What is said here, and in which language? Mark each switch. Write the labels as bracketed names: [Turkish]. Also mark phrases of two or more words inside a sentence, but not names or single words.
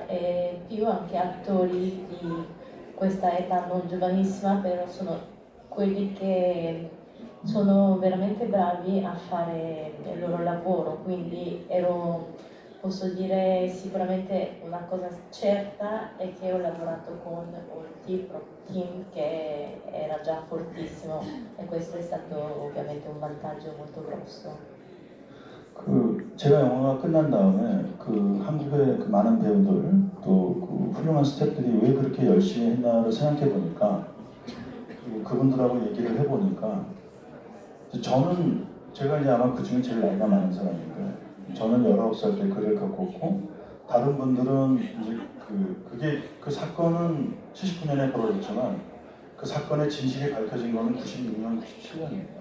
[Italian] e più anche attori di questa età non giovanissima, però sono quelli che sono veramente bravi a fare il loro lavoro, quindi posso dire sicuramente una cosa certa è che ho lavorato con un team che era già fortissimo e questo è stato ovviamente un vantaggio molto grosso. [Korean] 제가 영화가 끝난 다음에 그 한국의 그 많은 배우들 또 그 훌륭한 스태프들이 왜 그렇게 열심히 했나를 생각해 보니까 그리고 그분들하고 얘기를 해보니까 저는 제가 이제 아마 그 중에 제일 나이가 많은 사람인데 저는 19살 때 글을 겪었고 다른 분들은 이제 그 사건은 79년에 벌어졌지만 그 사건의 진실이 밝혀진 거는 96년, 97년입니다.